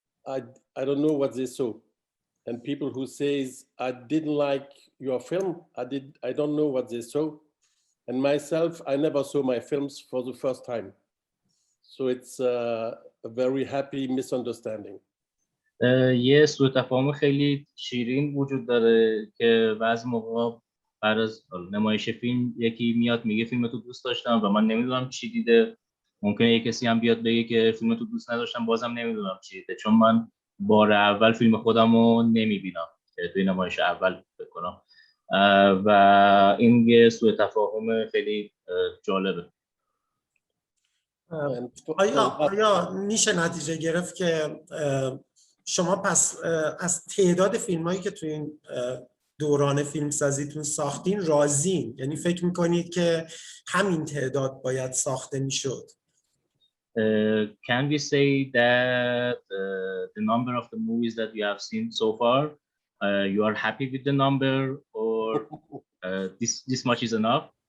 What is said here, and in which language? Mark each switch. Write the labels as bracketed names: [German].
[English] I don't know what they saw. And people who says, I didn't like your film. I don't know what they saw. And myself, I never saw my films for the first time. So it's a very happy misunderstanding. [Persian] یه سوء تفاهم خیلی شیرین وجود داره که بعضی موقع بعد از نمایش فیلم یکی میاد میگه فیلم تو دوست داشتم و من نمیدونم چی دیده. ممکنه یک کسی هم بیاد بگه که فیلم تو دوست نداشتم بازم نمیدونم چی دیده، چون من بار اول فیلم خودم رو نمیبینم که توی نمایش اول بکنم و این یه سوء تفاهم خیلی جالبه. آیا میشه نتیجه گرفت که شما پس از تعداد فیلمایی که توی این دوران فیلمسازیتون ساختین راضین؟ یعنی فکر میکنید که همین تعداد باید ساخته میشد؟ [English] Can we say that the number of the movies that you have seen so far, you are happy with the number, or this much is enough?